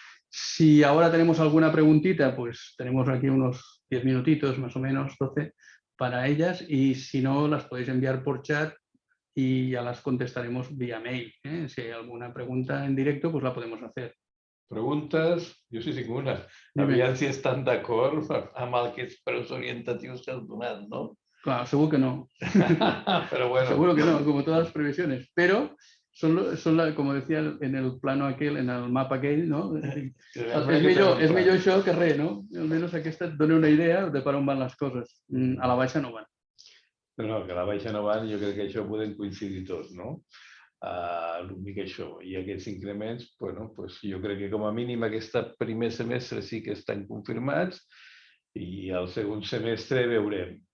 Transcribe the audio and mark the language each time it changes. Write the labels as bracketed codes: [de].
[es] Si ahora tenemos alguna preguntita, pues tenemos aquí unos 10 minutitos, más o menos 12, para ellas, y si no, las podéis enviar por chat y ya las contestaremos vía mail. Si hay alguna pregunta en directo, pues la podemos hacer. [ca] Preguntes? Jo sí tinc una. Aviam si estan d'acord amb aquests preus orientatius que has donat, no? [es] Claro, seguro que no. Pero bueno. Seguro que no, como todas las previsiones. Pero como decía en el plano aquel, en [ca] el mapa aquell, [es] no? [ca] És millor això que res, no? Almenys aquesta et dona una idea de per on van les coses. A la baixa no van. No, que a la baixa no van, jo crec que això podem coincidir tots, no? L'únic això. I aquests increments, bueno, pues jo crec que com a mínim aquest primer semestre sí que estan confirmats i el segon semestre veurem.